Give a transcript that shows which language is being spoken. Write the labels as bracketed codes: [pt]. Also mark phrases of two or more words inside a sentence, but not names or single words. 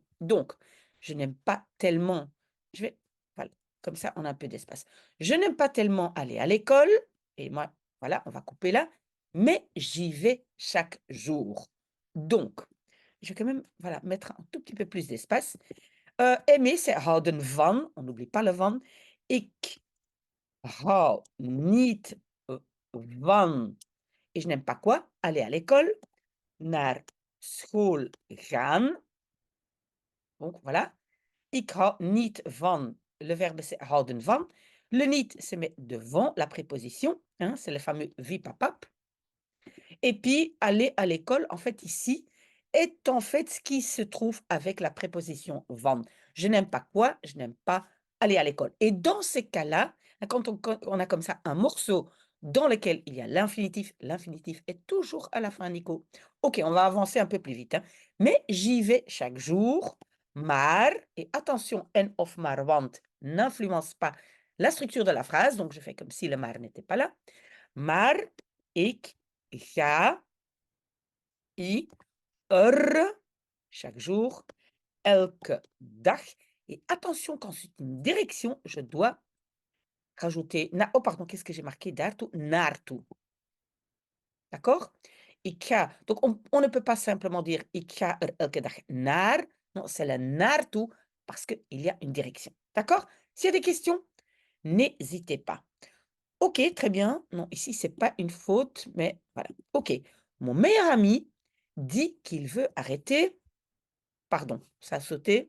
[fr] Donc, je n'aime pas tellement, je vais, voilà, comme ça on a un peu d'espace. Je n'aime pas tellement aller à l'école, et moi, voilà, on va couper là, mais j'y vais chaque jour. Donc, je vais quand même, voilà, mettre un tout petit peu plus d'espace. Aimer, c'est [nl] houden van, [fr] on n'oublie pas le van. [nl] Ik hou niet van, [fr] et je n'aime pas quoi? Aller à l'école. [nl] Naar school gaan. [fr] Donc voilà. [nl] Ik hou niet van, [fr] le verbe c'est [nl] houden van. [fr] Le niet se met devant la préposition, hein, c'est le fameux wie papap. Et puis aller à l'école, en fait, ici, est en fait ce qui se trouve avec la préposition van. Je n'aime pas quoi? Je n'aime pas aller à l'école. Et dans ces cas-là, quand on a comme ça un morceau dans lequel il y a l'infinitif est toujours à la fin, Nico. Ok, on va avancer un peu plus vite, hein. Mais j'y vais chaque jour, maar, et attention, [nl] en of maar, want [fr] n'influence pas la structure de la phrase, donc je fais comme si le maar n'était pas là. [nl] Maar ik ga [fr] chaque jour, [nl] elke dag. [fr] Et attention, quand c'est une direction, je dois rajouter oh pardon, qu'est-ce que j'ai marqué? [nl] Daartoe, naartoe. D'accord? Ik ga. [fr] Donc on ne peut pas simplement dire [nl] ik ga elke dag naar. [fr] Non, c'est le naartoe parce qu'il y a une direction. D'accord? S'il y a des questions, n'hésitez pas. OK, très bien. Non, ici, c'est pas une faute, mais voilà. OK. Mon meilleur ami dit qu'il veut arrêter. Pardon, ça a sauté.